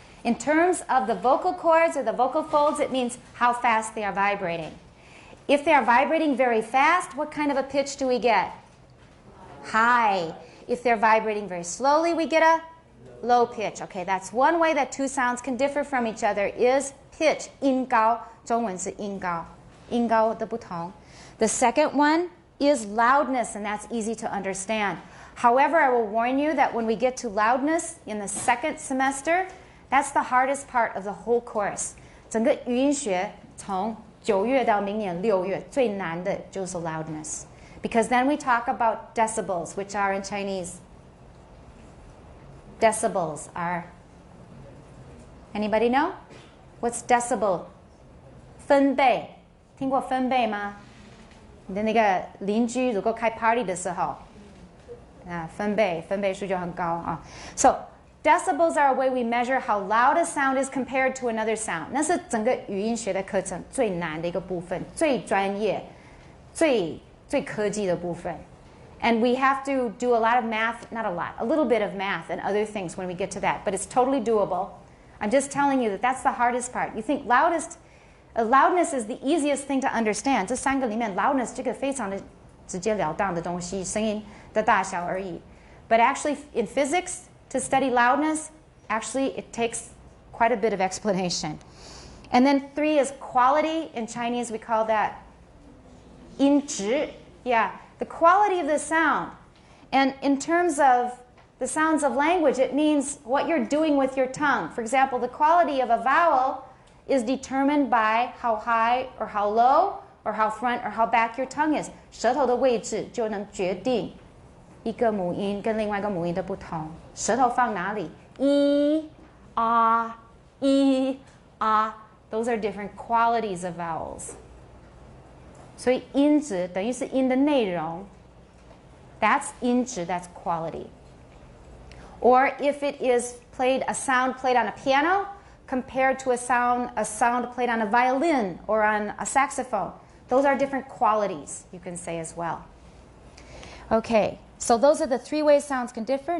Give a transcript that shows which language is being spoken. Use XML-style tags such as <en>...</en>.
<en>In terms of the vocal cords or the vocal folds, it means how fast they are vibrating. If they are vibrating very fast, what kind of a pitch do we get? High. If they're vibrating very slowly, we get a low pitch. Okay, that's one way that two sounds can differ from each other is pitch.</en> <zh>音高，中文是音高，音高的不同。</zh> <en>The second one is loudness, and that's easy to understand. However, I will warn you that when we get to loudness in the second semester, that's the hardest part of the whole course.</en> <zh>整个语音学从9月到明年6月最难的就是 loudness.</zh> <en>Because then we talk about decibels, which are in Chinese. Decibels are... Anybody know? What's decibel?</en> <zh>分贝。听过分贝吗？你的那个邻居如果开 party 的时候分贝数就很高啊。</zh> <en>So decibels are a way we measure how loud a sound is compared to another sound.</en> <zh>那是整个语音学的课程最难的一个部分，最专业、最科技的部分。</zh> <en>And we have to do a lot of math, not a lot, a little bit of math and other things when we get to that. But it's totally doable. I'm just telling you that that's the hardest part. You think loudness is the easiest thing to understand.</en> <zh>这三个里面 loudness 这个非常的直截了当的东西，声音的大小而已。</zh> <en>But actually in physics, to study loudness, actually it takes quite a bit of explanation. And then 3 is quality. In Chinese we call that 音质. Yeah, the quality of the sound. And in terms of the sounds of language, it means what you're doing with your tongue. For example, the quality of a vowel is determined by how high or how low or how front or how back your tongue is.</en> <zh>舌头的位置就能决定一个母音跟另外一个母音的不同。舌头放哪里？E, ah, E, ah.</zh> <en>Those are different qualities of vowels.</en> <zh>所以音质等于是音的内容。</zh> <en>That's 音质, that's quality. Or if it is a sound played on a piano compared to a sound played on a violin or on a saxophone, those are different qualities, you can say as well. Okay, so those are the 3 ways sounds can differ.</en>